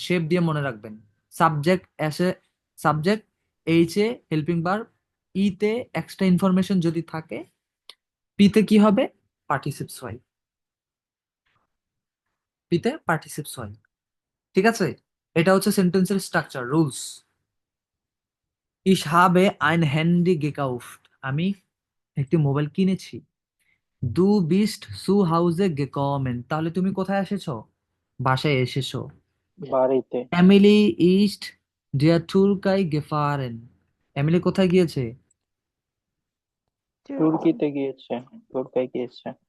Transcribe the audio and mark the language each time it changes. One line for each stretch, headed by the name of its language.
Bangla: Shape দিয়ে মনে রাখবেন, সাবজেক্ট এসে, subject H a helping verb, ই তে এক্সট্রা ইনফরমেশন যদি থাকে, পি তে কি হবে, পার্টিসিপস হয়, পি তে পার্টিসিপস হয়। ঠিক আছে, এটা হচ্ছে সেন্টেন্সের structure rules.
German: Ich habe ein Handy gekauft,
Bangla: আমি একটি মোবাইল কিনেছি।
German: Du bist zu Hause gekommen,
Bangla: তাহলে তুমি কোথায় এসেছো, বাসায় এসেছো। বাড়িতে।
German: এমিলি ist der Türkei gefahren,
Bangla: Emily কোথায় গিয়েছে, তুর্কিতে গিয়েছে। তুর্কায় গিয়েছে।